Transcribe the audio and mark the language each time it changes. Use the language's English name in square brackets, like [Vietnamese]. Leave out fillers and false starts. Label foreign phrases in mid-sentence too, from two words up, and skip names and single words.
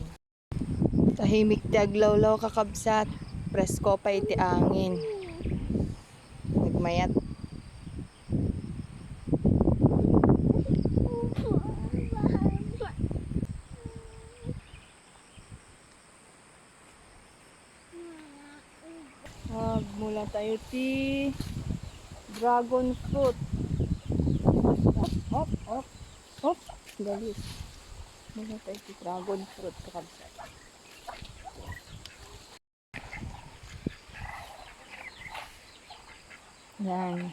[Iloko] Tahimik ti aglawlaw kakabsat. Presko pa iti angin. Nagmayat. Mula tayo ti [English] dragon fruit. Hop, hop, hop. [Iloko] Galis. Mula tayo ti [English] dragon fruit [Iloko] kakabsat. Yan.